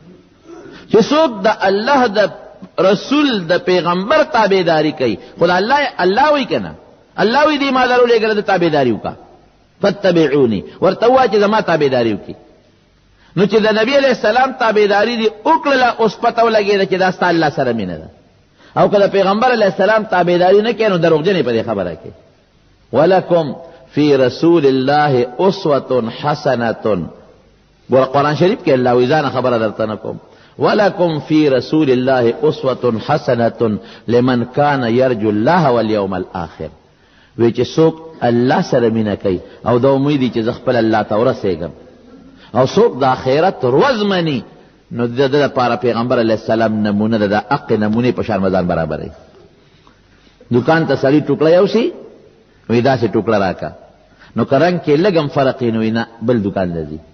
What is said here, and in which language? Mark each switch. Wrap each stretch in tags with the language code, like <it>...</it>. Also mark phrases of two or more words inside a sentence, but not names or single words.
<ps>چې څوک د الله د رسول د پیغمبر تابعداري کوي، خو د الله وایي که نه، الله وایي دې ما درولېږله د تابعداري وکړه، فاتبعوني، ورته ووایه چې زما تابعداري وکړي. نو چې د نبی</ps> <ar>علیه السلام</ar> <ps>تابعداري دې وکړله، اوس پته ولګېده چې دا ستا الله سره مینه ده. او که د پیغمبر</ps> <ar>علیه السلام</ar> <ps>تابعداري نه کوې، نو دروغجن یې په دې خبره کې.</ps> <ar>ولکم فی رسول الله اسوة حسنة.</ar> <ps>ګوره قرآن شریف کې الله وایي، ځانه خبره درته نه کوم،</ps> <ar>ولکم فی رسول الله اسوة حسنة لمن کان یرجو الله والیوم الآخر.</ar> <ps>وی چې څوک الله سره مینه کوي او د امید چې زه خپل الله ته ورسېږم، او څوک د آخرت ورځ مني، نو د ده دپاره پیغمبر</ps> <ar>علیه السلام</ar> <ps>نمونه ده، د حق نمونې په شان مزان برابروي. دکان ته سړي ټوکړه یوسي، وایي داسې ټوکړه راکړه، نو که رنګ کې لږ هم فرق یې، نو وایي نه بل دکان ته ځي.</ps>